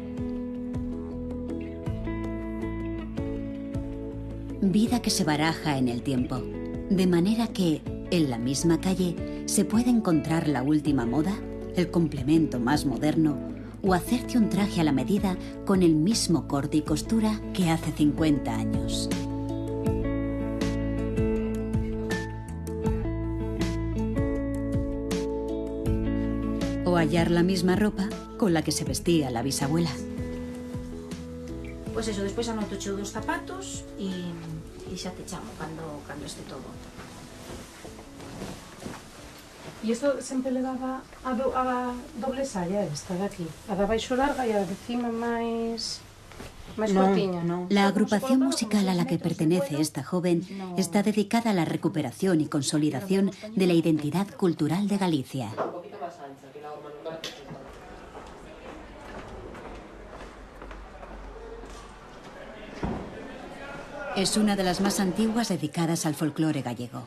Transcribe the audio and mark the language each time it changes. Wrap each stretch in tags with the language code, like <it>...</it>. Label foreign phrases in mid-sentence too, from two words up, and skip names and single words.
<es>Vida que se baraja en el tiempo, de manera que, en la misma calle, se puede encontrar la última moda, el complemento más moderno, o hacerte un traje a la medida con el mismo corte y costura que hace 50 años. O hallar la misma ropa con la que se vestía la bisabuela. Pues eso,</es> <gl>despois anoto cheo dos zapatos e xa te chamo cando este todo. E isto sempre levaba a doble saya esta de aquí, a de baixo larga e a de cima máis cortiña.</gl> <es>La agrupación musical a la que pertenece esta joven está dedicada a la recuperación y consolidación de la identidad cultural de Galicia. Es una de las más antiguas dedicadas al folclore gallego.</es>